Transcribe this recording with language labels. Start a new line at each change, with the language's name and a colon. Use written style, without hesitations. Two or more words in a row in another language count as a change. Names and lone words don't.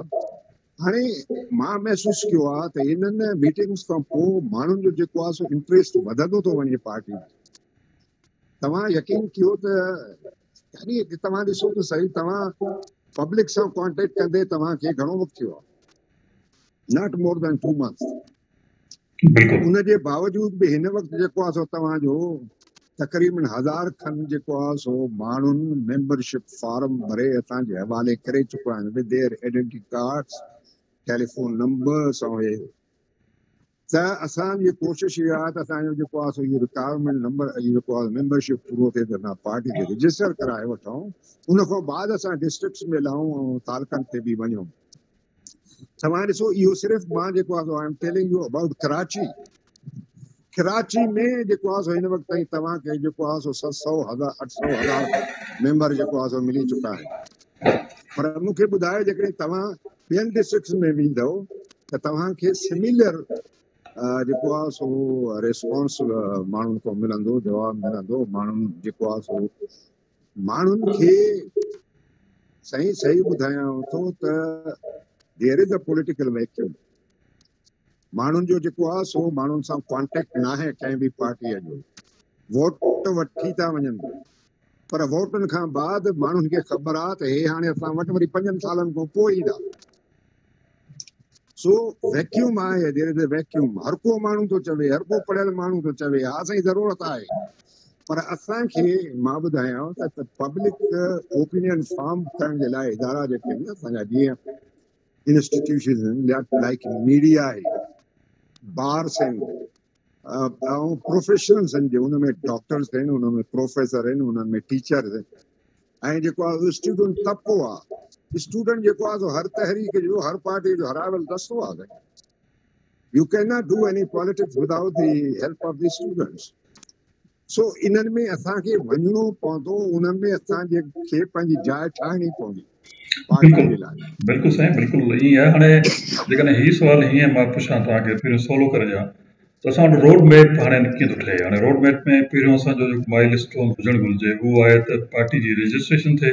Sindhi: हाणे मां महसूसु कयो आहे त इन्हनि मीटिंग्स खां पोइ माण्हुनि जो जेको आहे सो इंट्रस्ट वधंदो थो वञे पार्टी में। तव्हां यकीन कयो त यानी तव्हां ॾिसो त सही, तव्हां पब्लिक सां कॉन्टेक्ट कंदे तव्हांखे घणो वक़्तु थियो आहे,
English: Not more than 2 months।
Sindhi: उनजे बावजूद बि हिन वक़्तु जेको आहे सो तव्हांजो तक़रीबन 1000 खनि जेको आहे सो माण्हुनि
English: membership form
Sindhi: भरे असांजे हवाले करे चुका आहिनि
English: with their identity cards, telephone numbers
Sindhi: ऐं त असांजी कोशिशि इहा आहे त असांजो जेको आहे सो इहो
English: requirement number
Sindhi: जेको आहे मेंबरशिप पूरो थिए त असां पार्टी खे रजिस्टर कराए वठूं। उन खां बाद असां डिस्ट्रिक्ट्स में लहूं ऐं तालुकनि ते बि वञूं। तव्हां ॾिसो इहो सिर्फ़ु मां जेको आहे सो
English: I am telling you about
Sindhi: कराची में जेको आहे सो हिन वक़्तु ताईं तव्हांखे जेको आहे सो 700,000 मेंबर जेको आहे सो मिली चुका आहिनि। पर मूंखे ॿुधायो जेकॾहिं तव्हां ॿियनि डिस्ट्रिक्ट्स में वेंदव त तव्हांखे सिमिलर जेको आहे सो रिस्पॉन्स माण्हुनि खां मिलंदो, जवाबु मिलंदो। माण्हुनि जेको आहे सो माण्हुनि खे सही ॿुधायांव थो त
English: there is a political vacuum.
Sindhi: माण्हुनि जो जेको आहे सो माण्हुनि सां कॉन्टेक्ट न आहे कंहिं बि पार्टीअ जो। वोट वठी था वञनि पर वोटनि खां बाद माण्हुनि खे ख़बर आहे त हे हाणे असां वटि वरी 5 सालनि खां पोइ ईंदा। सो वैक्यूम आहे,
English: There is a vacuum.
Sindhi: हर को माण्हू थो चवे, हर को पढ़ियल माण्हू थो चवे हा साईं ज़रूरत आहे, पर असांखे मां ॿुधायांव त
English: public opinion form
Sindhi: करण जे लाइ इदारा जेके आहिनि असांजा जीअं इंस्टीट्यूशन आहिनि
English: like media
Sindhi: आहे, बार्स आहिनि ऐं प्रोफेशनल्स आहिनि जो हुन में डॉक्टर्स आहिनि, हुन में प्रोफेसर आहिनि, हुननि में टीचर्स आहिनि ऐं जेको आहे स्टूडेंट तबिको आहे। स्टूडेंट जेको आहे सो हर तहरीक जो, हर पार्टी जो हरावल दस्तो आहे।
English: You cannot do any politics without the help of the students.
Sindhi: सो इन्हनि में असांखे वञिणो पवंदो, उन्हनि में असांखे पंहिंजी जाइ ठाहिणी पवंदी पार्टी जे लाइ। बिल्कुलु साईं, बिल्कुलु ईअं आहे। हाणे जेकॾहिं हीउ सुवालु हीअं मां पुछां तव्हांखे पहिरियों सवलो करे ॾियां त असां वटि
English: road map
Sindhi: हाणे कीअं थो ठहे। हाणे
English: road map
Sindhi: में पहिरियों असांजो जेको
English: milestone
Sindhi: हुजणु घुरिजे उहो आहे त पार्टी जी रजिस्ट्रेशन थिए।